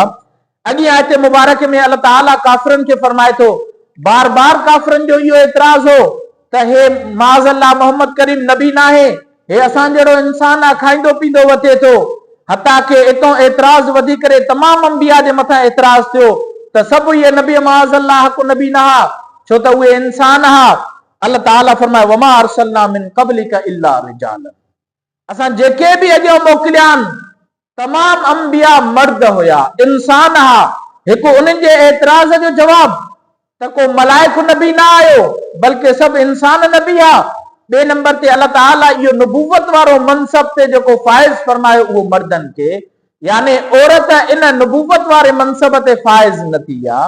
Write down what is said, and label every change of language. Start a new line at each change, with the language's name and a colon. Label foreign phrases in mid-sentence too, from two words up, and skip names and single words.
Sindhi: अॻी आयत मुबारक में अल्लाह ताला काफ़िरनि खे फरमाए थो, बार बार काफ़िरनि जो इहो एतिराज़ हो त हे माज़अल्लाह मोहम्मद करीम नबी न आहे, हे असां जहिड़ो इंसान आहे, खाईंदो पींदो वठे थो। हता के इतो एतिराज़ वधी करे तमामु अंबिया जे मथां एतिराज़ थियो त सभु इहे नबी माज़अल्लाह हक़ नबी न हा, छो त उहे इंसान हा। अल्लाह ताला फरमाए,
Arabic: وما أرسلنا من قبلك إلا رجالا,
Sindhi: असां जेके भी अॼु मोकिलिया आहिनि तमाम अंबिया मर्द हुया, इंसान हा। हिकु उन्हनि जे एतिराज़ जो जवाब त को मलाइक नबी न आयो, बल्कि सभु इंसान नबी आ। बे नंबर ते अल्लाह ताला इहो नबूवत वारो मनसब ते जेको फाइज़ फरमायो उहो मर्दनि खे, यानी औरत इन नबूवत वारे मनसब ते फाइज़ न थी आहे।